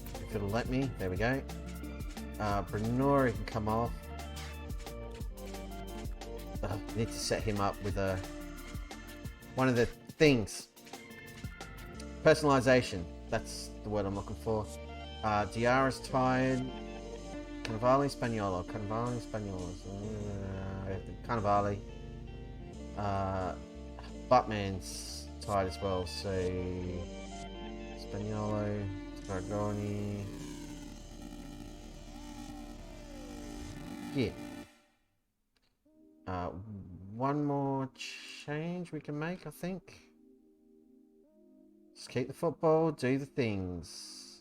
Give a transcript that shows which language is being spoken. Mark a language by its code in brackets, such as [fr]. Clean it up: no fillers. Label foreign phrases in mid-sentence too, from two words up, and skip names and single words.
[en] if it'll let me. There we go. Brenori can come off. Need to set him up with one of the things. Personalization. That's the word I'm looking for. Diarra's tired. Cannavale, Spaniolo. Cannavale, Spaniolo. Cannavale. Buttman's tired as well, so Spaniolo, Dragoni. Yeah. One more change we can make, I think. Just keep the football, do the things.